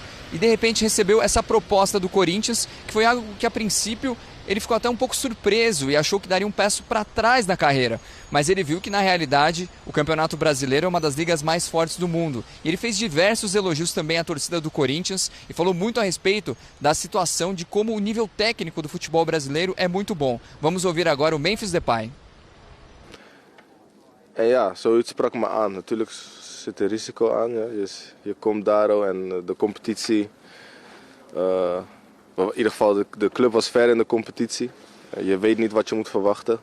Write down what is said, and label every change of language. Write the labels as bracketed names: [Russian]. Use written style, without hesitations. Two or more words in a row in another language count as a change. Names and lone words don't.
[Portuguese] E de repente recebeu essa proposta do Corinthians, que foi algo que a princípio ele ficou até um pouco surpreso e achou que daria um passo para trás na carreira. Mas ele viu que na realidade o Campeonato Brasileiro é uma das ligas mais fortes do mundo. E ele fez diversos elogios também à torcida do Corinthians e falou muito a respeito da situação de como o nível técnico do futebol brasileiro é muito bom. Vamos ouvir agora o Memphis Depay. [Dutch] Ja, zoiets sprak me aan. Natuurlijk zit er risico aan. Ja. Je komt daar en de competitie. In ieder geval, de club was ver in de competitie. Je weet niet wat je moet verwachten.